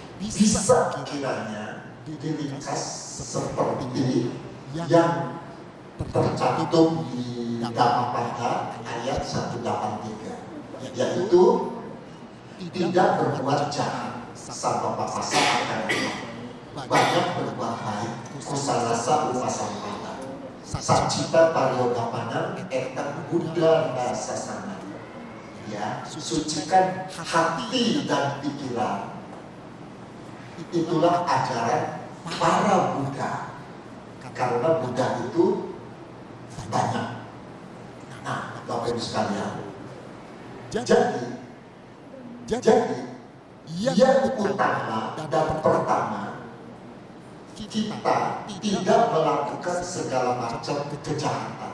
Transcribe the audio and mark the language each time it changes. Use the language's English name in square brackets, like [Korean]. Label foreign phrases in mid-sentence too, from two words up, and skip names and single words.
[Indonesian] bisa kiranya diringkas seperti yang tercantum di Dhammapada ayat 183, yaitu tidak berbuat jahat, [Pali] sama papasa [Indonesian] akan banyak berbuat baik, [Pali] kusalasa upasampana, sancita pariyodapana, etan Buddha sasana. [Indonesian] Ya, sucikan hati dan pikiran. Itulah ajaran para Buddha. Karena Buddha itu banyak. Nah, Bapak Ibu sekalian, jadi yang utama dan pertama, kita tidak melakukan segala macam kejahatan.